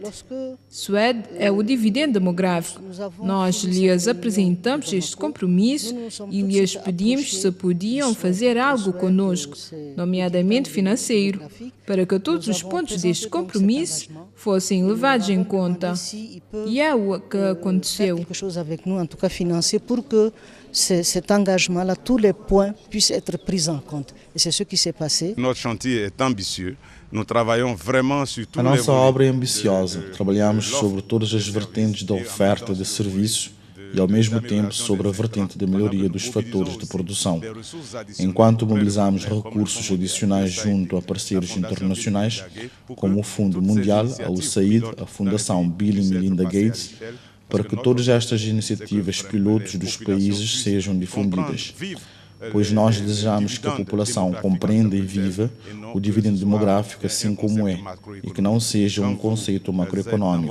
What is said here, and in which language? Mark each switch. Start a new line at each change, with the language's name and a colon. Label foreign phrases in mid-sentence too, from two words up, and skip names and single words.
Portuguese: Suede é o dividendo demográfico. Nós lhes apresentamos este compromisso e lhes pedimos se podiam fazer algo conosco, nomeadamente financeiro, para que todos os pontos deste compromisso fossem levados em conta. E é o que aconteceu.
French: Cet engagement-là, tous les points puissent être pris en compte. Et c'est ce qui s'est passé. Notre chantier est ambitieux. Nous travaillons vraiment sur tous
Portuguese: A nossa obra é ambiciosa. Trabalhamos sobre todas as vertentes da oferta de serviços, e, ao mesmo tempo, sobre a vertente da melhoria dos fatores de produção. Enquanto mobilizamos recursos adicionais junto a parceiros internacionais, como o Fundo Mundial, a USAID, a Fundação Bill e Melinda Gates, para que todas estas iniciativas pilotos dos países sejam difundidas, pois nós desejamos que a população compreenda e viva o dividendo demográfico assim como é, e que não seja um conceito macroeconômico.